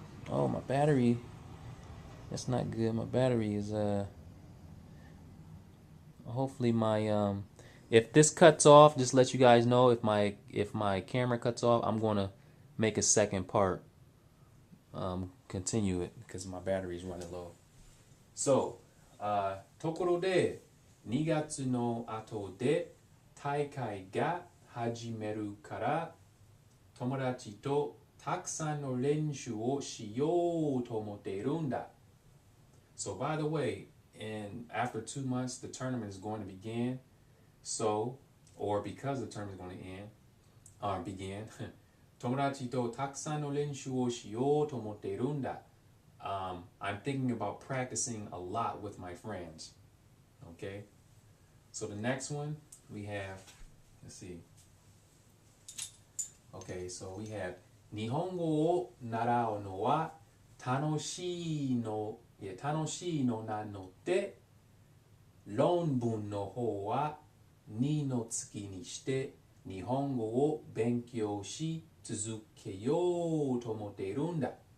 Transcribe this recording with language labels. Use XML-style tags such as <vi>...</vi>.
<en>Oh, my battery. That's not good. My battery is hopefully my if this cuts off, just let you guys know. If my camera cuts off, I'm gonna make a second part. Continue it because my battery is running low.</en> <ja>So, tokoro de 2月の後で大会が始めるから友達とたくさんの練習をしようと思っているんだ。</ja> <en>So by the way, after 2 months, the tournament is going to begin. So, or because the tournament is going to begin,</en> <ja>友達とたくさんの練習をしようと思っているんだ。</ja> <en>I'm thinking about practicing a lot with my friends. Okay? So the next one we have, let's see. Okay, so we have</en> <ja>日本語を習うのは楽しいのなので、論文の方は2の月にして日本語を勉強し続けようと思っているんだ。</ja>